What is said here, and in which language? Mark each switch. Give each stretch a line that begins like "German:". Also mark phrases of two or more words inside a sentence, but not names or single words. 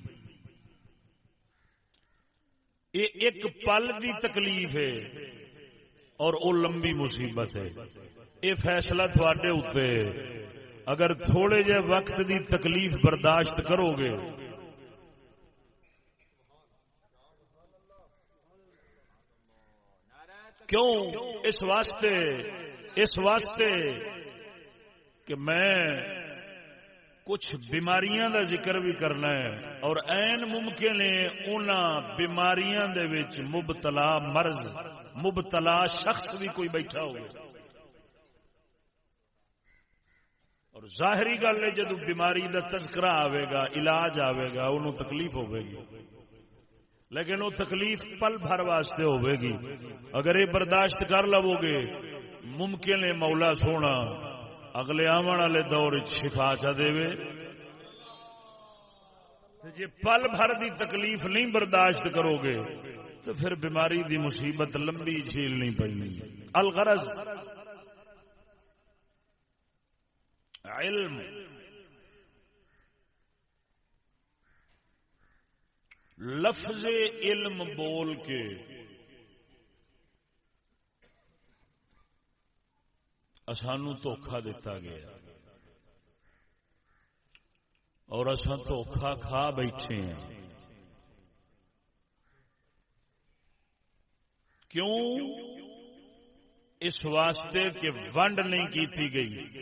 Punjabi: یہ ایک پل دی تکلیف ہے اور وہ لمبی مصیبت ہے، یہ فیصلہ تھوڑے اوتے، اگر تھوڑے جے وقت دی تکلیف برداشت کرو گے کیوں؟ اس واسطے کہ میں کچھ بیماریاں دا ذکر بھی کرنا ہے، اور عین ممکن ہے انہاں بیماریاں دے وچ مبتلا مرض مبتلا شخص بھی کوئی بیٹھا ہوگا، اور ظاہری گل ہے جدو بیماری دا تذکرہ آئے گا، علاج آئے گا، انہوں تکلیف ہوے گی، لیکن وہ تکلیف پل بھر واسطے ہوے گی، اگر یہ برداشت کر لو گے ممکن ہے مولا سونا اگلے آون والے دور شفا چا دے، جے پل بھر دی تکلیف نہیں برداشت کرو گے تو پھر بیماری دی مصیبت لمبی جھیلنی پڑنی۔ الغرض علم، لفظ علم بول کے اسانو دھوکھا دیتا گیا اور اساں دھوکھا کھا بیٹھے ہیں۔ کیوں؟ اس واسطے کہ ونڈ نہیں کیتی گئی۔